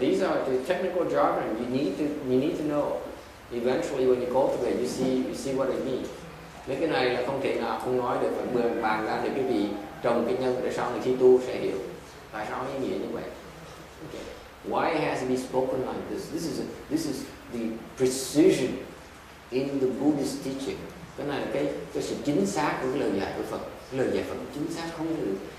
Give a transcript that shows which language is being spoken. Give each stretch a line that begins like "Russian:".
English: These are the technical jargon you need to know. Eventually, when you cultivate, you see what it means.
Vietnamese: Mấy cái này là không thể nào không nói được, phải bàn ra được cái gì trồng cái nhân để sau này khi tu sẽ hiểu tại sao ý nghĩa như vậy.
English: Okay. Why it has to be spoken like this? This is the precision in the Buddhist teaching.
Vietnamese: Cái này là cái sự chính xác của cái lời dạy của Phật. Cái lời dạy Phật chính xác không được.